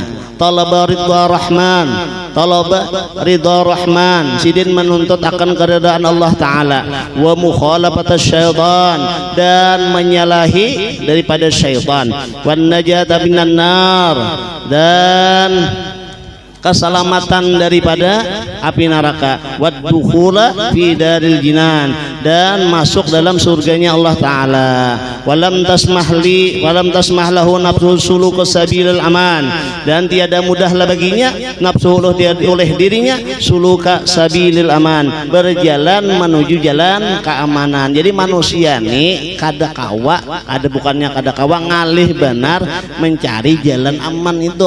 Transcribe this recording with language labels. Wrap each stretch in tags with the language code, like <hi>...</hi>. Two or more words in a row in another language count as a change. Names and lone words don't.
<ar>طلب رضا الرحمن,</ar> <id>Sidin menuntut akan keridaan Allah taala,</id> <ar>ومخالفة الشيطان,</ar> <id>dan menyalahi daripada syaitan,</id> <ar>والنجاة من النار,</ar> <id>dan keselamatan daripada api neraka,</id> <ar>والدخول في دار الجنان,</ar> <id>dan masuk dalam surganya Allah taala.</id> <ar>ولم تسمح له نفسه سلوك سبيل الأمان,</ar> <id>dan tiada mudahlah baginya nafsu oleh dirinya</id> <ar>سلوك سبيل الأمان,</ar> <id>berjalan menuju jalan keamanan.</id> <bjn>Jadi manusia nih kada kawa ngalih benar mencari jalan aman itu.</bjn>